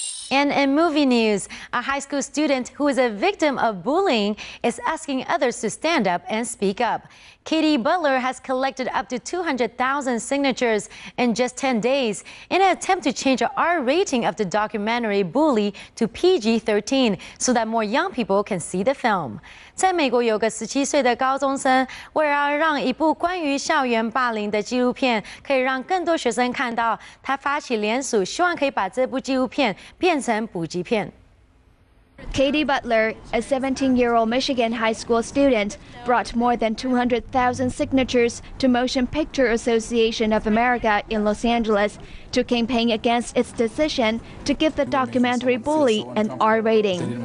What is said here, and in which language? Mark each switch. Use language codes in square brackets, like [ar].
[en] And in movie news, a high school student who is a victim of bullying is asking others to stand up and speak up. Katie Butler has collected up to 200,000 signatures in just 10 days in an attempt to change the R rating of the documentary Bully to PG-13 so that more young people can see the film. [zh] 在美国有个17岁的高中生，为了让一部关于校园霸凌的纪录片可以让更多学生看到，他发起联署，希望可以把这部纪录片变成补习片。 [en] Katie Butler, a 17-year-old Michigan high school student, brought more than 200,000 signatures to Motion Picture Association of America in Los Angeles to campaign against its decision to give the documentary Bully an R rating.